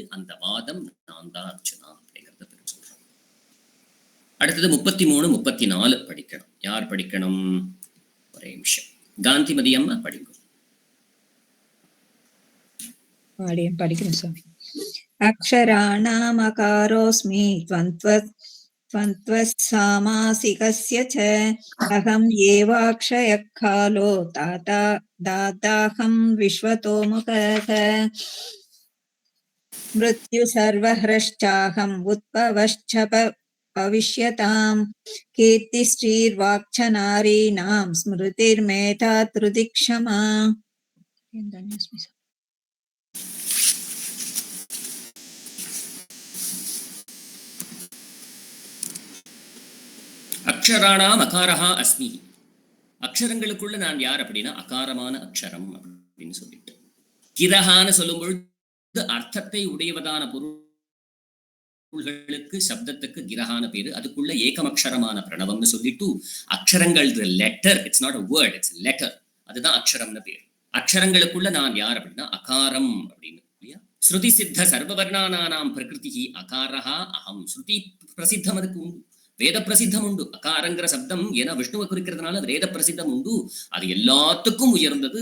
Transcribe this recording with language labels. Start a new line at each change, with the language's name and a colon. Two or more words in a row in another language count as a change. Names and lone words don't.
Tamil: அந்த வாதம் நான் தான் அர்ச்சனா அப்படிங்கறத பேர் சொல்றோம். அடுத்தது 33, 34 படிக்கணும். யார் படிக்கணும்? ஒரே நிமிஷம். காந்திமதி அம்மா படிக்கும். படிக்கணும் சாமி.
Sanskrit: அக்ஷராணாமகாரோஸ்மி त्वन्त्वसामासिकस्य च अहं एवाक्षयः कालो दाताहं विश्वतोमुखः मृत्यु सर्वहृश्चाहम् उद्भवश्च भविष्यतां कीर्तिश्रीर्वाक्च नारीणां स्मृतिर्मेधा त्रुतिक्षमा. अक्षराणाम् अकारः अस्मि.
Tamil: அக்ஷரங்களுக்குள்ள நான் யார் அப்படின்னா அகாரமான அக்ஷரம் அப்படின்னு சொல்லிட்டு. கிரஹான்னு சொல்லும் பொழுது அர்த்தத்தை உடையவதான பொருள்களுக்கு சப்தத்துக்கு கிரஹான பேரு. அதுக்குள்ள ஏகமக்ஷரமான பிரணவம்னு சொல்லிட்டு அக்ஷரங்கள் லெட்டர்,
English: it's not a word, it's letter.
Tamil: அதுதான் அக்ஷரம்னு பேரு. அக்ஷரங்களுக்குள்ள நான் யார் அப்படின்னா அகாரம் அப்படின்னு இல்லையா?
Sanskrit: श्रुति सिद्ध सर्ववर्णानाम् प्रकृति अकारः अहम्.
Tamil: ஸ்ருதி பிரசித்தம் அதுக்கு உண்டு. வேத பிரசித்தம் உண்டு. அகாரங்கிற சப்தம் ஏன்னா விஷ்ணுவை குறிக்கிறதுனால வேத பிரசித்தம் உண்டு. அது எல்லாத்துக்கும் உயர்ந்தது.